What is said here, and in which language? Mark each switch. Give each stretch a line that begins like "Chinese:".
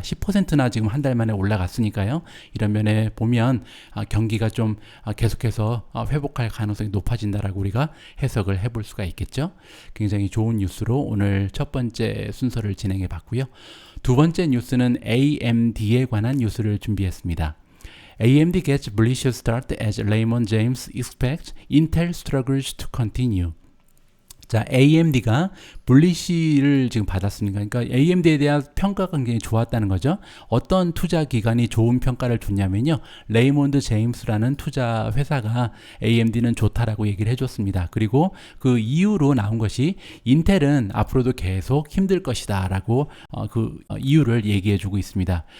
Korean: 10%나 지금 한 달 만에 올라갔으니까요. 이런 면에 보면 경기가 좀 계속해서 회복할 가능성이 높아진다라고 우리가 해석을 해볼 수가 있겠죠. 굉장히 좋은 뉴스로 오늘 첫 번째 순서를 진행해 봤고요. 두 번째 뉴스는 AMD에 관한 뉴스를 준비했습니다.
English: AMD gets bullish start as Raymond James expects Intel struggles to continue.
Korean: 자, AMD가 bullish를 지금 받았습니다. 그러니까 AMD에 대한 평가가 굉장히 좋았다는 거죠. 어떤 투자 기관이 좋은 평가를 줬냐면요. 레이몬드 제임스라는 투자 회사가 AMD는 좋다라고 얘기를 해줬습니다. 그리고 그 이유로 나온 것이 인텔은 앞으로도 계속 힘들 것이다 라고 그 이유를 얘기해주고 있습니다.